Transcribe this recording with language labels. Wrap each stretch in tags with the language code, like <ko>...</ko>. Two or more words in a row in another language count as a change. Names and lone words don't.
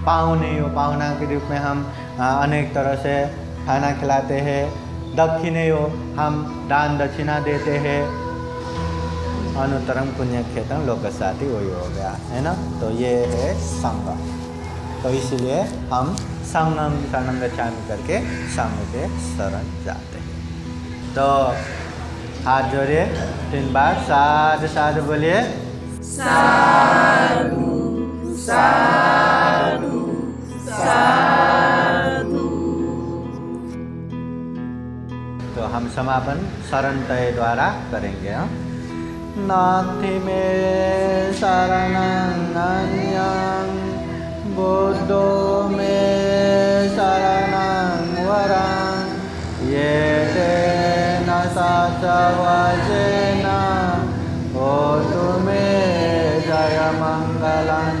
<hi>पाहुना के रूप में हम अनेक तरह से खाना खिलाते हैं। दक्षिणेयो हम दान दक्षिणा देते हैं।</hi> <pi>अनुतरम पुण्य खेतम लोकसाथी</pi> <hi>वही हो गया, है ना। तो ये है संघ। तो इसलिए हम</hi> <pi>संगम शरणं गच्छामि</pi> <hi>करके संघ के शरण जाते हैं। तो हाथ जोड़िए 3 बार,</hi> <pi>साधु साधु</pi> <hi>बोलिए।</hi> <pi>साधु साधु साधु।</pi> <hi>तो हम समापन शरण तय द्वारा करेंगे।</hi> <pi>नास्ति मे शरणं अन्यं बुद्धो मे शरणं वरं ये तेन सचवचेन होतु मे जयमङ्गलं।</pi>